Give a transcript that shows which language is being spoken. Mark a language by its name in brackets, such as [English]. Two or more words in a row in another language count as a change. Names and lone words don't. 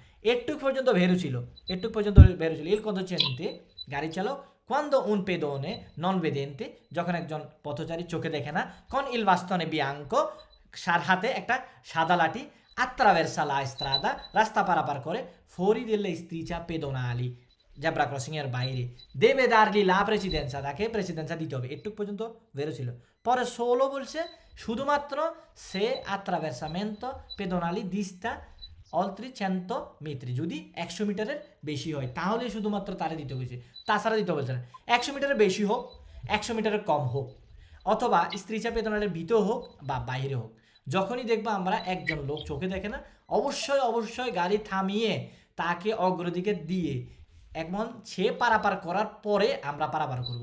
[Bangla] একটু পর্যন্ত ভেরু ছিল, [Italian] il conducente, [Bangla] গাড়ি চালক, [Italian] quando un pedone non vedente, [Bangla] যখন একজন পথচারী চোখে দেখে না, [Italian] con il bastone bianco, [Bangla] সার হাতে একটা সাদা লাঠি, [Italian] attraversa la strada, [Bangla] রাস্তা পারাপার করে, [Italian] fuori delle strisce pedonali, [Bangla] জেব্রা ক্রসিং এর বাইরে, [Italian] deve dargli la precedenza, [Bangla] তাকে প্রেসিডেন্সা দিতে হবে। একটু পর্যন্ত বেরো ছিল, পরে ষোলো বলছে শুধুমাত্র সে [Italian] attraversamento pedonali dista oltre 100 metri [Bangla] যদি 100 মিটারের বেশি হয় তাহলে শুধুমাত্র তারে দিতে হয়েছে, তাছাড়া দিতে বলছে না। 100 মিটারের বেশি হোক, 100 মিটারের কম হোক, অথবা স্ত্রীচাপ বেদনার ভিতর হোক বা বাইরে হোক, যখনই দেখবো আমরা একজন লোক চোখে দেখে না, অবশ্যই গাড়ি থামিয়ে তাকে অগ্রাধিকার দিয়ে এখন সে পারাপার করার পরে আমরা পারাপার করব।